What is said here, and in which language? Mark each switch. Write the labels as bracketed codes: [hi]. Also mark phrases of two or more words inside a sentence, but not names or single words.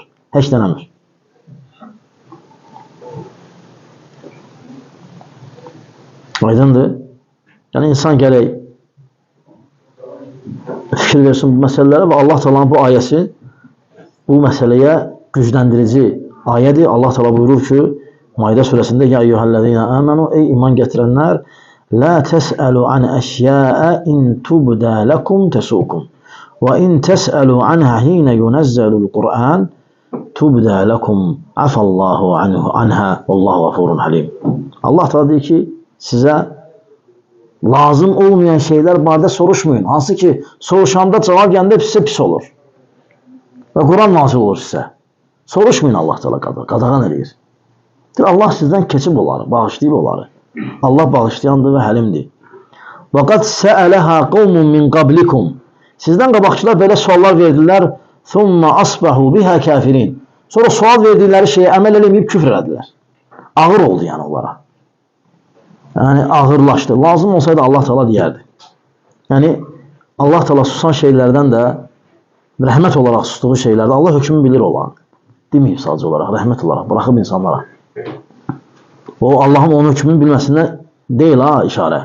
[az] Heç dənəmir. Aydındır. Yəni, insan gələk fikir versin bu məsələlərə və Allah Taala'nın bu ayəsi bu məsələyə gücləndirici ayədir. Allah Taala buyurur ki, Maidə surəsində: [ar] "يا أيها الذين آمنوا, [az] ey iman gətirənlər, [ar] لا تسألوا عن أشياء إن تبد لكم تسؤكم وإن تسألوا عنها حين ينزل القرآن تبد لكم عفا الله عنها والله غفور حليم." [az] Allah Taala deyir ki, sizə lazım olmayan şeylər barədə soruşmayın. Hansı ki, soruşanda cavab gəndə sizə pis olur. Və Quran nazil olur sizə. Soruşmayın, Allah Taala qadağan edir. Allah sizdən keçib oları, bağışlayıb oları. Allah bağışlayandır və həlimdir. [ar] وقد سألها قوم من قبلكم. [az] Sizdən qabaqçılar belə suallar verdilər. [ar] ثم أصبحوا بها كافرين. [az] Sonra sual verdikləri şeyə əməl eləməyib küfr elədilər. Ağır oldu yəni onlara. Yəni ağırlaşdı. Lazım olsaydı Allah Taala deyərdi. Yəni Allah Taala susan şeylərdən də rəhmət olaraq sustuğu şeylərdə Allah hökmü bilir olan. Deməyib sadəcə olaraq, rəhmət olaraq buraxıb insanlara. O Allahın onun hökmünü bilməsindən deyil ha işarə.